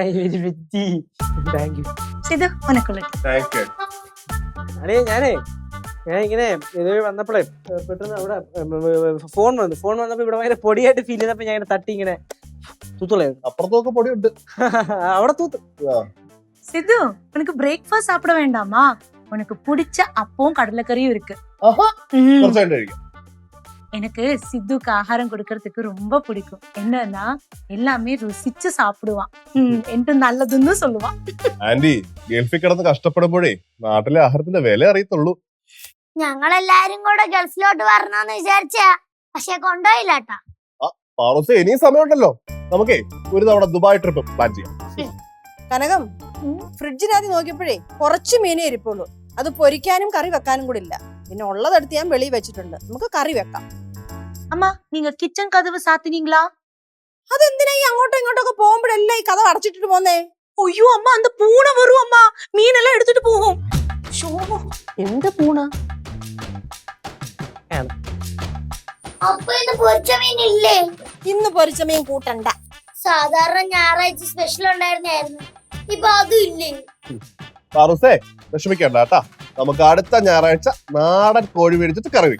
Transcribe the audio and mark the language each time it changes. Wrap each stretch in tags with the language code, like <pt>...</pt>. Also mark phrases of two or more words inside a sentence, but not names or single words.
<en>thank you.</en> <ml>ഇത് ഉനക്കുള്ള. ഞാനേ ഞാൻ ഇങ്ങനെ ഇതുവഴി വന്നപ്പോഴേ പെട്ടെന്ന് അവിടെ ഫോൺ വന്നപ്പോ ഇവിടെ ഭയങ്കര പൊടിയായിട്ട് ഫീൽ ചെയ്തപ്പോ ഞാൻ ഇങ്ങനെ തട്ടി ഇങ്ങനെ തൂത്തുള്ളായിരുന്നു. അപ്പുറത്തൊക്കെ പൊടിയുണ്ട്. അവിടെ തൂത്ത്.</ml> <ta>சித்து உனக்கு பிரேக்ஃபாஸ்ட் சாப்பிட வேண்டாமா? உனக்கு பிடிச்ச அப்பவும் கடலைக்கறியும் இருக்கு.</ta> <ml>കുറച്ചായിട്ട് കഴിക്കാം.</ml> <ta>எனக்கு சித்துக்கு ஆகாரம் கொடுக்கறதுக்கு ரொம்ப பிடிக்கும். என்னன்னா எல்லாமே ருசிச்சு சாப்பிடுவான்.</ta> <ml>എന്നിട്ട് നല്ലതെന്ന് சொல்லுவான். ആന്റി ഗൾഫിൽ കിടന്ന് കഷ്ടപ്പെടുമ്പോഴേ നാട്ടിലെ ആഹാരത്തിന്റെ വില അറിയത്തുള്ളൂ. ഞങ്ങളെല്ലാരും കൂടെ ഗൾഫിലോട്ട് വരണമെന്ന് വിചാരിച്ചാ, പക്ഷെ കൊണ്ടുപോയില്ലാട്ടാ. പാറൂസേ ഇനിയും സമയമുണ്ടല്ലോ, നമുക്കേ ഒരു തവണ ദുബായ്</ml> <en>trip plan</en> <ml>ചെയ്യാം. കനകം, ഫ്രിഡ്ജിനകത്ത് നോക്കിയപ്പോഴേ കുറച്ച് മീനേ ഇരിപ്പുള്ളൂ. അത് പൊരിക്കാനും കറി വെക്കാനും കൂടി ഇല്ല. പിന്നെ ഉള്ളതെടുത്ത് ഞാൻ വെളിയിൽ വെച്ചിട്ടുണ്ട്. നമുക്ക് കറി വെക്കാം.</ml> <ta>அம்மா நீங்க கிச்சன் கதவு சாத்தினீங்களா?</ta> <ml>അതെന്തിനാ ഈ അങ്ങോട്ടും ഇങ്ങോട്ടൊക്കെ പോകുമ്പോഴല്ലേ ഈ കഥ അടച്ചിട്ടിട്ട് പോന്നേ?</ml> <ta>ஐயோ அம்மா அந்த பூனை வரும் அம்மா, மீனெல்லாம் எடுத்துட்டு போகும்.</ta> <ml>എന്ത് പൂണ? അപ്പൊ ഇന്ന് പൊരിച്ച മീനില്ലേ? ഇന്ന് പൊരിച്ച മീൻ കൂട്ടണ്ട. സാധാരണ ഞായറാഴ്ച സ്പെഷ്യൽ ഉണ്ടായിരുന്നായിരുന്നു, ഇപ്പൊ അതും ഇല്ലേ? പാറൂസേ വിഷമിക്കണ്ട കേട്ടാ, നമുക്ക് അടുത്ത ഞായറാഴ്ച നാടൻ കോഴി മേടിച്ചിട്ട് കറി വെക്കും.</ml>